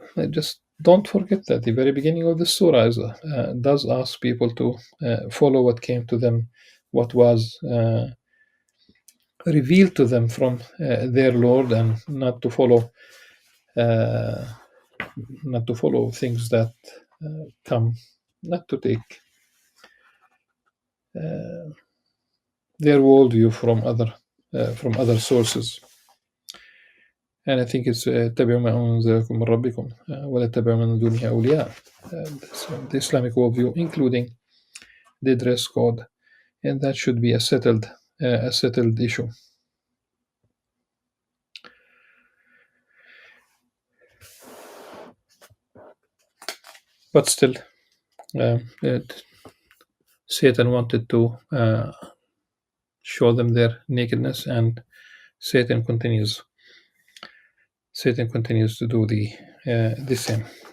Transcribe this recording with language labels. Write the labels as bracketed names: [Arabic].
[English] Just don't forget that the very beginning of the surah does ask people to follow what came to them, what was revealed to them from their Lord, and uh, not to follow things that come, not to take their worldview from other sources. And I think it's [Arabic] اتبعوا ما أنزلكم من ربكم ولا تتبعوا من دونه أولياء. [English] So the Islamic worldview, including the dress code, and that should be a settled issue. But still, Satan wanted to show them their nakedness, and Satan continues to do the same.